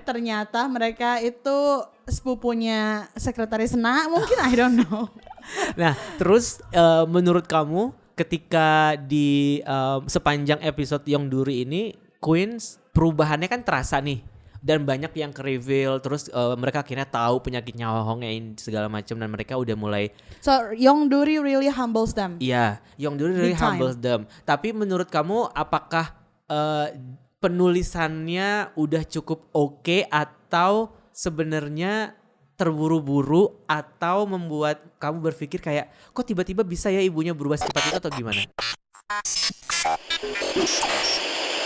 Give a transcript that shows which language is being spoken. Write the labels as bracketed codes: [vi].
[id] Ternyata mereka itu sepupunya sekretaris Na, mungkin [en] I don't know. [id] Nah, terus menurut kamu ketika di sepanjang episode Yongduri ini Queens perubahannya kan terasa nih. Dan banyak yang ke-reveal, terus mereka akhirnya tahu penyakitnya Hong Hae-in segala macam dan mereka udah mulai. [en] So Yongduri really humbles them. Iya, Yongduri really humbles them. [id] Tapi menurut kamu apakah penulisannya udah cukup oke atau sebenarnya terburu-buru atau membuat kamu berpikir kayak kok tiba-tiba bisa ya ibunya berubah secepat itu atau gimana?